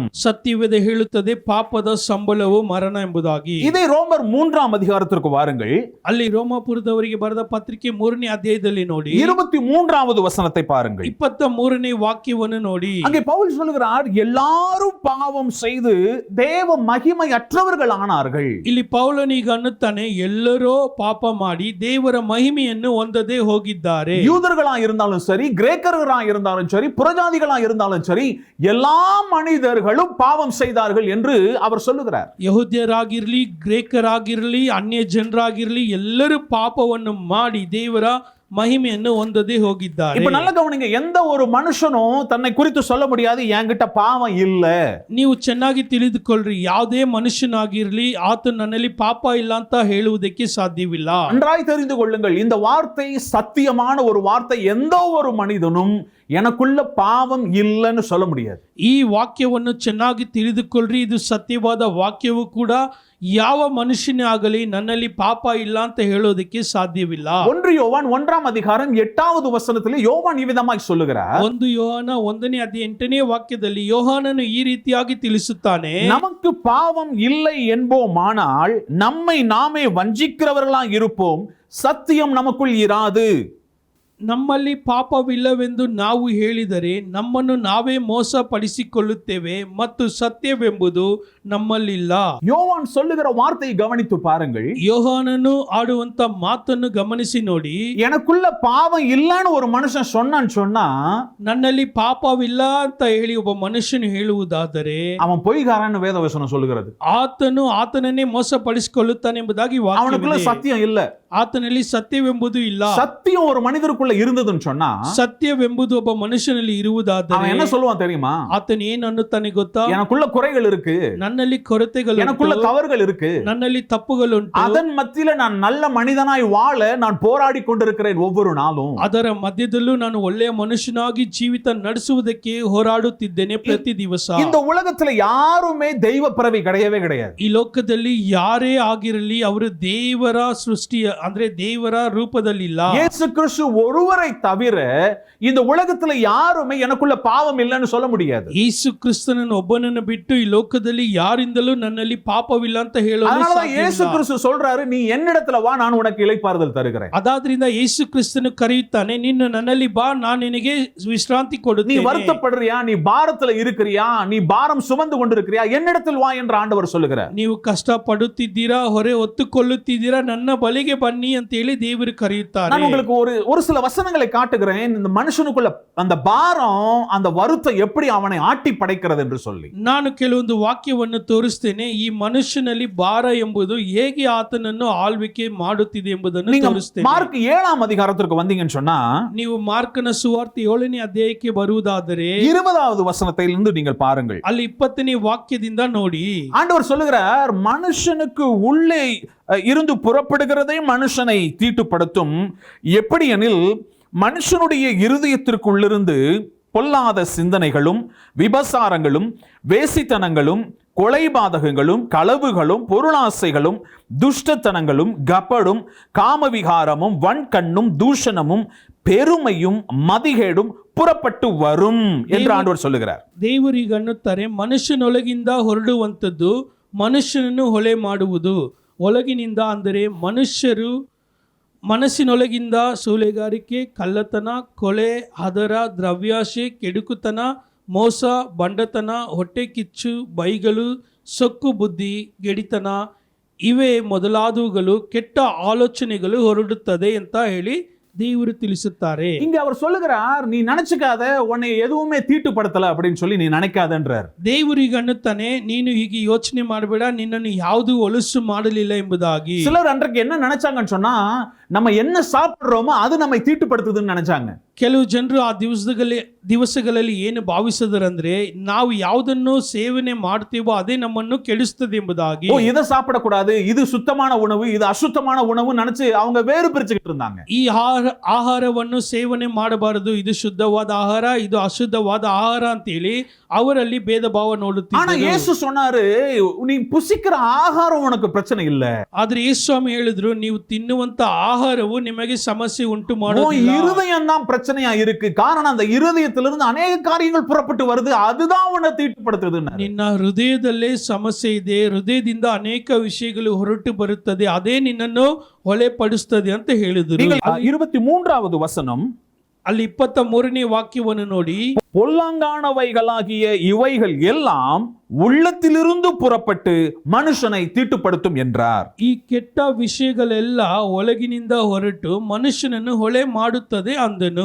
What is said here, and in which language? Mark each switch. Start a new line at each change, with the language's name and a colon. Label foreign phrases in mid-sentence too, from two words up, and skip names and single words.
Kannada: ಸತ್ಯವೇದ ಹೇಳುತ್ತದೆ ಪಾಪದ ಸಂಬಳವು ಮರಣ ಎಂಬುದಾಗಿ.
Tamil: இதை ரோமர் 3ஆம் அதிகாரத்திற்கு வாருங்கள்.
Kannada: ಅಲ್ಲಿ ರೋಮಾಪುರದವರಿಗೆ ಬರೆದ ಪತ್ರಿಕೆ 3ನೇ ಅಧ್ಯಾಯದಲ್ಲಿ ನೋಡಿ
Tamil: 23வது வசனத்தை பாருங்கள்.
Kannada: 23ನೇ ವಾಕ್ಯವನ್ನು ನೋಡಿ.
Tamil: அங்கே பவுல் சொல்கிறார், எல்லாரும் பாவம் செய்து தேவ மகிமையற்றவர்கள் ஆனார்கள்.
Kannada: ಇಲ್ಲಿ ಪೌಲನೀಗ ಅನ್ನುತ್ತಾನೆ, ಎಲ್ಲರೂ ಪಾಪ ಮಾಡಿ ದೇವರ ಮಹಿಮೆಯನ್ನು ಹೊಂದದೆ ಹೋಗಿದ್ದಾರೆ.
Tamil: யூதர்களா இருந்தாலும் சரி, கிரேக்கர்களா இருந்தாலும் சரி, புறஜாதிகளா இருந்தாலும் சரி, எல்லா மனிதர்களும் பாவம் செய்தார்கள் என்று அவர் சொல்லுகிறார்.
Kannada: ಯಹೂದ್ಯರಾಗಿರಲಿ, ಗ್ರೇಕರಾಗಿರಲಿ, ಅನ್ಯ ಜನರಾಗಿರಲಿ ಎಲ್ಲರೂ ಪಾಪವನ್ನು ಮಾಡಿ ದೇವರ ಮಹಿಮೆಯನ್ನು ಹೊಂದದೆ ಹೋಗಿದ್ದಾರೆ.
Tamil: இப்ப நல்ல கவனிங்க, எந்த ஒரு மனுஷனும் தன்னை குறித்து சொல்ல முடியாது என்கிட்ட பாவம் இல்ல.
Kannada: ನೀವು ಚೆನ್ನಾಗಿ ತಿಳಿದುಕೊಳ್ಳ್ರಿ, ಯಾವುದೇ ಮನುಷ್ಯನಾಗಿರಲಿ ಆತ ನನ್ನಲ್ಲಿ ಪಾಪ ಇಲ್ಲ ಅಂತ ಹೇಳುವುದಕ್ಕೆ ಸಾಧ್ಯವಿಲ್ಲ.
Tamil: நன்றாய் தெரிந்து கொள்ளுங்கள், இந்த வார்த்தை சத்தியமான ஒரு வார்த்தை. எந்த ஒரு மனிதனும் எனக்குள்ள பாவம் இல்லைன்னு சொல்ல முடியாது.
Kannada: ಈ ವಾಕ್ಯವನ್ನು ಚೆನ್ನಾಗಿ ತಿಳಿದುಕೊಳ್ಳ್ರಿ, ಇದು ಸತ್ಯವಾದ ವಾಕ್ಯವು ಕೂಡ ಯಾವ ಮನುಷ್ಯನೇ ಆಗಲಿ ನನ್ನಲ್ಲಿ ಪಾಪ ಇಲ್ಲ ಅಂತ ಹೇಳೋದಕ್ಕೆ ಸಾಧ್ಯವಿಲ್ಲ.
Tamil: 1 யோவான் 1ஆம் அதிகாரம் 8வது வசனத்தில் யோவான் இவ்விதமாய் சொல்லுகிறார்.
Kannada: 1 ಯೋಹಾನ 1ನೇ ಅಧ್ಯಾಯ 8ನೇ ವಾಕ್ಯದಲ್ಲಿ ಯೋಹಾನನು ಈ ರೀತಿಯಾಗಿ ತಿಳಿಸುತ್ತಾನೆ,
Tamil: நமக்கு பாவம் இல்லை என்போமானால் நம்மை நாமே வஞ்சிக்கிறவர்களாய் இருப்போம், சத்தியம் நமக்குள் இராது.
Kannada: ನಮ್ಮಲ್ಲಿ ಪಾಪವಿಲ್ಲವೆಂದು ನಾವು ಹೇಳಿದರೆ ನಮ್ಮನ್ನು ನಾವೇ ಮೋಸಪಡಿಸಿಕೊಳ್ಳುತ್ತೇವೆ ಮತ್ತು ಸತ್ಯವೆಂಬುದು ನಮ್ಮಲ್ಲಿಲ್ಲ.
Tamil: யோவான் சொல்லுகிற வார்த்தையை கவனித்து பாருங்கள்.
Kannada: ಯೋಹಾನನು ಆಡುವಂತ ಮಾತನ್ನು ಗಮನಿಸಿ ನೋಡಿ.
Tamil: எனக்குள்ள பாவம் இல்லைன்னு ஒரு மனுஷன் சொன்னான்னு சொன்னா
Kannada: ನನ್ನಲ್ಲಿ ಪಾಪವಿಲ್ಲ ಅಂತ ಹೇಳಿ ಒಬ್ಬ ಮನುಷ್ಯನು ಹೇಳುವುದಾದರೆ
Tamil: அவன் பொய்காரன்னு வேதவசனம் சொல்லுகிறது.
Kannada: ಆತನು ಆತನನ್ನೇ ಮೋಸಪಡಿಸಿಕೊಳ್ಳುತ್ತಾನೆ ಎಂಬುದಾಗಿ
Tamil: அவனுக்குள்ள
Kannada: ವಾಕ್ಯವಿದೆ.
Tamil: சத்தியம் இல்ல.
Kannada: ಆತನಲ್ಲಿ ಸತ್ಯವೆಂಬುದು ಇಲ್ಲ.
Tamil: சத்தியம் ஒரு மனிதருக்குள்ள மனுஷனுக்குள்ள இருந்ததுன்னு சொன்னா
Kannada: ಸತ್ಯವೆಂಬುದು ಒಬ್ಬ ಮನುಷ್ಯನಲ್ಲಿ
Tamil: அவன்
Kannada: ಇರುವುದಾದರೆ
Tamil: என்ன சொல்லுவான் தெரியுமா?
Kannada: ಆತನು ಏನು ಅನ್ನುತ್ತಾನೆ ಗೊತ್ತಾ?
Tamil: எனக்குள்ள குறைகள் இருக்கு,
Kannada: ನನ್ನಲ್ಲಿ ಕೊರತೆಗಳು,
Tamil: எனக்குள்ள தவறுகள் இருக்கு,
Kannada: ನನ್ನಲ್ಲಿ ತಪ್ಪುಗಳುಂಟು,
Tamil: அதன் மத்தியில நான் நல்ல மனிதனாய் வாழ நான் போராடி கொண்டிருக்கிறேன் ஒவ்வொரு நாளும்.
Kannada: ಅದರ ಮಧ್ಯದಲ್ಲೂ ನಾನು ಒಳ್ಳೆಯ ಮನುಷ್ಯನಾಗಿ ಜೀವಿತ ನಡೆಸುವುದಕ್ಕೆ ಹೋರಾಡುತ್ತಿದ್ದೇನೆ ಪ್ರತಿ ದಿವಸ.
Tamil: இந்த உலகத்துல யாருமே தெய்வ பிறவி கிடையவே கிடையாது.
Kannada: ಈ ಲೋಕದಲ್ಲಿ ಯಾರೇ ಆಗಿರಲಿ ಅವರು ದೇವರ ಸೃಷ್ಟಿಯ ಅಂದ್ರೆ ದೇವರ ರೂಪದಲ್ಲಿಲ್ಲ.
Tamil: இயேசு கிறிஸ்து ஒருவரை தவிர இந்த உலகத்துல யாருமே எனக்குள்ள பாவம் இல்லைன்னு சொல்ல முடியாது.
Kannada: ಯೇಸು ಕ್ರಿಸ್ತನನ್ನು ಒಬ್ಬನನ್ನು ಬಿಟ್ಟು ಈ ಲೋಕದಲ್ಲಿ ಯಾರಿಂದಲೂ ನನ್ನಲ್ಲಿ ಪಾಪವಿಲ್ಲ ಅಂತ ಹೇಳಲು
Tamil: அதனாலதான்
Kannada: ಸಾಧ್ಯವಿಲ್ಲ.
Tamil: இயேசு கிறிஸ்து சொல்றாரு, நீ என்னிடத்துல வா, நான் உனக்கு இளைப்பாறுதல் தருகிறேன்.
Kannada: ಅದಾದ್ರಿಂದ ಯೇಸು ಕ್ರಿಸ್ತನು ಕರೆಯುತ್ತಾನೆ, ನೀನು ನನ್ನಲ್ಲಿ ಬಾ, ನಾನು ನಿನಗೆ ವಿಶ್ರಾಂತಿ
Tamil: நீ
Kannada: ಕೊಡುತ್ತೇನೆ.
Tamil: வருத்தப்படுறியா, நீ பாரத்துல இருக்கிறியா, நீ பாரம் சுமந்து கொண்டிருக்கிறியா, என்னிடத்தில் வா என்று ஆண்டவர் சொல்லுகிறார்.
Kannada: ನೀವು ಕಷ್ಟ ಪಡುತ್ತಿದ್ದೀರಾ, ಹೊರೆ ಹೊತ್ತುಕೊಳ್ಳುತ್ತಿದ್ದೀರಾ, ನನ್ನ ಬಳಿಗೆ ಬನ್ನಿ ಅಂತ ಹೇಳಿ ದೇವರು ಕರೆಯುತ್ತಾರೆ.
Tamil: நான் உங்களுக்கு ஒரு சில வசனங்களை காட்டுகிறேன், இந்த மனுஷனுக்குள்ள அந்த பாரம், அந்த வருத்தம் எப்படி அவனை ஆட்டி படைக்கிறது என்று சொல்லி.
Kannada: ನಾನು ಕೆಲವೊಂದು ವಾಕ್ಯವನ್ನು ತೋರಿಸ್ತೇನೆ. ಈ ಮನುಷ್ಯನಲ್ಲಿ ಭಾರ ಎಂಬುದು ಹೇಗೆ ಆತನನ್ನು ಆಳ್ವಿಕೆ ಮಾಡುತ್ತಿದೆ ಎಂಬುದನ್ನು
Tamil: நீங்க
Kannada: ತೋರಿಸ್ತೇನೆ.
Tamil: மார்க் 7ஆம் அதிகாரத்திற்கு வந்தீங்கன்னு சொன்னா
Kannada: ನೀವು ಮಾರ್ಕನ ಸುವಾರ್ತೆ 7ನೇ ಅಧ್ಯಾಯಕ್ಕೆ ಬರುವುದಾದರೆ
Tamil: 20வது வசனத்திலிருந்து நீங்கள் பாருங்கள்.
Kannada: ಅಲ್ಲಿ 20ನೇ ವಾಕ್ಯದಿಂದ ನೋಡಿ.
Tamil: ஆண்டவர் சொல்லுகிறார், மனுஷனுக்கு உள்ளே இருந்து புறப்படுகிறதே மனுஷனை தீட்டுப்படுத்தும். எப்படி எனில் மனுஷனுடைய இருதயத்திற்குள்ளிருந்து பொல்லாத சிந்தனைகளும் விபசாரங்களும் வேசித்தனங்களும் கொலைபாதகங்களும் களவுகளும் பொருளாசைகளும் துஷ்டத்தனங்களும் கபடும் காமவிகாரமும் வன்கண்ணும் தூஷணமும் பெருமையும் மதிகேடும் புறப்பட்டு வரும் என்று ஆண்டவர் சொல்லுகிறார்.
Kannada: ದೇವರಿಗೆ ಅನ್ನುತ್ತಾರೆ, ಮನುಷ್ಯನೊಳಗಿಂದ ಹೊರಡುವಂಥದ್ದು ಮನುಷ್ಯನನ್ನು ಹೊಳೆ ಮಾಡುವುದು. ಒಳಗಿನಿಂದ ಅಂದರೆ ಮನಸ್ಸಿನೊಳಗಿಂದ ಸೂಳೆಗಾರಿಕೆ, ಕಳ್ಳತನ, ಕೊಲೆ, ಹದರ, ದ್ರವ್ಯಾಶೆ, ಕೆಡುಕುತನ, ಮೋಸ, ಬಂಡತನ, ಹೊಟ್ಟೆ ಕಿಚ್ಚು, ಬೈಗಳು, ಸೊಕ್ಕು ಬುದ್ಧಿ, ಗೆಡಿತನ, ಇವೇ ಮೊದಲಾದವುಗಳು ಕೆಟ್ಟ ಆಲೋಚನೆಗಳು ಹೊರಡುತ್ತದೆ ಅಂತ ಹೇಳಿ ದೇವರು ತಿಳಿಸುತ್ತಾರೆ.
Tamil: இங்க அவர் சொல்லுகிறார், நீ நினைச்சுக்காத, உன்னை எதுவுமே தீட்டுப்படுத்தல அப்படின்னு சொல்லி நீ நினைக்காதன்றார்.
Kannada: ದೇವರಿಗೆ ಅನ್ನುತ್ತಾನೆ, ನೀನು ಹೀಗೆ ಯೋಚನೆ ಮಾಡಬೇಡ, ನಿನ್ನನ್ನು ಯಾವುದು ಒಲಸು ಮಾಡಲಿಲ್ಲ ಎಂಬುದಾಗಿ.
Tamil: சிலர் அன்றைக்கு என்ன நினைச்சாங்கன்னு சொன்னா, நம்ம என்ன சாப்பிடுறோமோ அது நம்மை தீட்டுப்படுத்துதுன்னு நினைச்சாங்க.
Kannada: ಕೆಲವು ಜನರು ಆ ದಿವಸಗಳಲ್ಲಿ ಏನು ಭಾವಿಸಿದರಂದ್ರೆ, ನಾವು ಯಾವುದನ್ನು ಸೇವನೆ ಮಾಡ್ತೇವೋ ಅದೇ ನಮ್ಮನ್ನು ಕೆಡಿಸ್ತದೆ ಎಂಬುದಾಗಿ.
Tamil: ஓ, இதை சாப்பிடக்கூடாது, இது சுத்தமான உணவு, இது அசுத்தமான உணவு நினைச்சு அவங்க வேறு பிரிச்சுக்கிட்டு இருந்தாங்க.
Kannada: ಈ ಆಹಾರವನ್ನು ಸೇವನೆ ಮಾಡಬಾರದು, ಇದು ಶುದ್ಧವಾದ ಆಹಾರ, ಇದು ಅಶುದ್ಧವಾದ ಆಹಾರ ಅಂತೇಳಿ ಅವರಲ್ಲಿ ಭೇದ ಭಾವ
Tamil: ஆனா
Kannada: ನೋಡುತ್ತಿದ್ದರು.
Tamil: இயேசு சொன்னாரு, நீ புசிக்கிற ஆகாரம் உனக்கு பிரச்சனை இல்ல,
Kannada: ಆದ್ರೆ ಯೇಸು ಸ್ವಾಮಿ ಹೇಳಿದ್ರು, ನೀವು ತಿನ್ನುವಂತ ಆಹಾರವು ನಿಮಗೆ ಸಮಸ್ಯೆ ಉಂಟು
Tamil: உன்
Kannada: ಮಾಡುವುದಿಲ್ಲ.
Tamil: இருதயம் தான் பிரச்சனையா இருக்கு. காரணம் அந்த இருதயத்திலிருந்து அநேக காரியங்கள் புறப்பட்டு வருது, அதுதான் உன்னை தீட்டுப்படுத்துதுன்னு.
Kannada: ನಿನ್ನ ಹೃದಯದಲ್ಲೇ ಸಮಸ್ಯೆ ಇದೆ, ಹೃದಯದಿಂದ ಅನೇಕ ವಿಷಯಗಳು ಹೊರಟು ಬರುತ್ತದೆ, ಅದೇ ನಿನ್ನನ್ನು ಹೊಳೆಪಡಿಸ್ತದೆ ಅಂತ ಹೇಳಿದ್ರು.
Tamil: நீங்கள் 23வது வசனம்,
Kannada: ಅಲ್ಲಿ 23ನೇ ವಾಕ್ಯವನ್ನು ನೋಡಿ.
Tamil: பொல்லாங்கானவைகளாகிய இவைகள் எல்லாம் உள்ளத்திலிருந்து புறப்பட்டு மனுஷனை தீட்டுப்படுத்தும் என்றார்.
Kannada: ಈ ಕೆಟ್ಟ ವಿಷಯಗಳೆಲ್ಲ ಒಳಗಿನಿಂದ ಹೊರಟು ಮನುಷ್ಯನನ್ನು ಹೊಳೆ ಮಾಡುತ್ತದೆ ಅಂದನು.